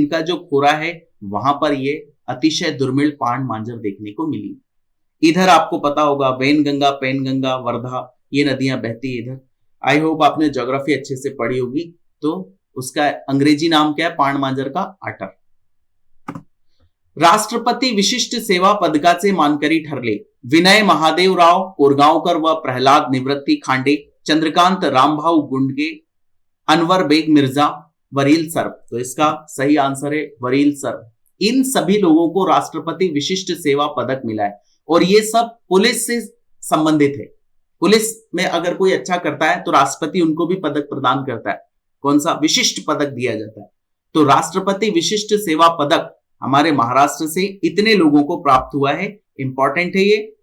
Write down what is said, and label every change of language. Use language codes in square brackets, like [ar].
[hi] इनका जो खोरा है वहां पर ये [mr] अतिशय दुर्मिल पाण मांजर [hi] देखने को मिली। इधर आपको पता होगा वैनगंगा, पैनगंगा, वर्धा, ये नदियां बहती है इधर। [en] I hope [hi] आपने ज्योग्राफी अच्छे से पढ़ी होगी। तो उसका अंग्रेजी नाम क्या है पाण मांजर का? आटर। [mr] राष्ट्रपती विशिष्ट सेवा पदकाचे मानकरी ठरले विनय महादेवराव कोरगांवकर व प्रहलाद निवृत्ती खांडे, चंद्रकांत रामभाऊ गुंडगे, अनवर बेग मिर्जा, वरील सर्व। [hi] तो इसका सही आंसर है [mr] वरील सर्व। [hi] इन सभी लोगों को राष्ट्रपति विशिष्ट सेवा पदक मिला है और ये सब पुलिस से संबंधित है। पुलिस में अगर कोई अच्छा करता है तो राष्ट्रपति उनको भी पदक प्रदान करता है। कौन सा? विशिष्ट पदक दिया जाता है। तो राष्ट्रपति विशिष्ट सेवा पदक हमारे महाराष्ट्र से इतने लोगों को प्राप्त हुआ है। इंपॉर्टेंट है ये।